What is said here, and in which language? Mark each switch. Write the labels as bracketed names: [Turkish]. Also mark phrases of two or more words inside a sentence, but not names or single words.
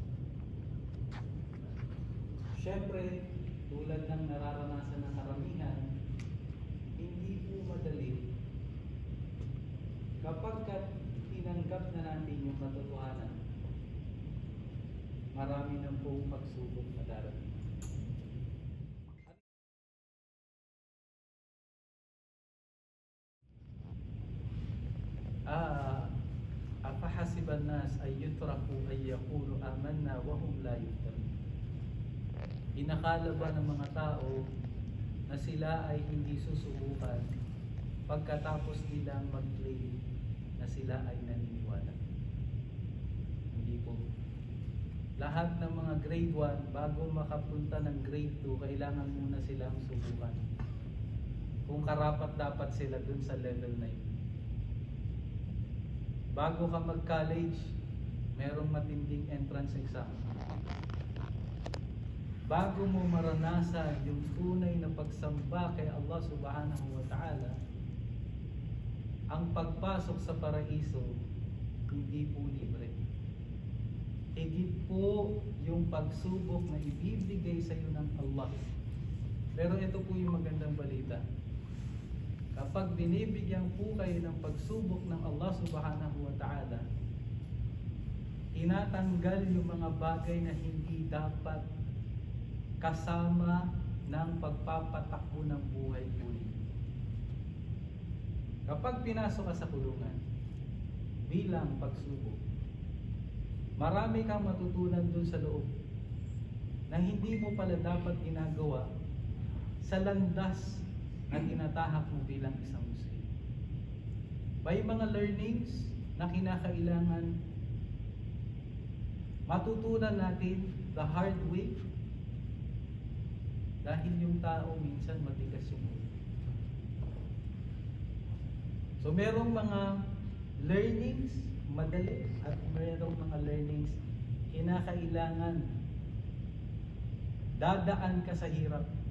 [Filipino] Siyempre, tulad ng nararanasan ng karamihan, hindi po madali kapag tinanggap na natin yung katotohanan. Marami na pong pagsubok na darating. [Arabic] أحسب الناس أن يتركوا أن يقولوا آمنا وهم لا يفتنون. [Filipino] Inakala ba ng mga tao na sila ay hindi susubukan pagkatapos nilang mag-claim na sila ay naniniwala? Hindi po. Lahat ng mga grade 1 bago makapunta ng grade 2, kailangan muna silang subukan kung karapat dapat sila dun sa level na yun. Bago ka mag-college, merong matinding [English] entrance exam. [Filipino] Bago mo maranasan yung tunay na pagsamba kay Allah [Arabic] سبحانه وتعالى, [Filipino] ang pagpasok sa paraiso, hindi po libre. Higit po yung pagsubok na ibibigay sa iyo ng Allah. Pero ito po yung magandang balita. Kapag binibigyan po kayo ng pagsubok ng Allah [Arabic] سبحانه وتعالى, [Filipino] tinatanggal yung mga bagay na hindi dapat kasama ng pagpapatakbo ng buhay po ninyo. Kapag pinasok ka sa kulungan bilang pagsubok, marami kang matutunan dun sa loob na hindi mo pala dapat ginagawa sa landas na tinatahak mo bilang isang Muslim. May mga learnings na kinakailangan matutunan natin [English] the hard way [Filipino] dahil yung tao minsan matigas yung ulo. So merong mga learnings madali at merong mga learnings kinakailangan dadaan ka sa hirap.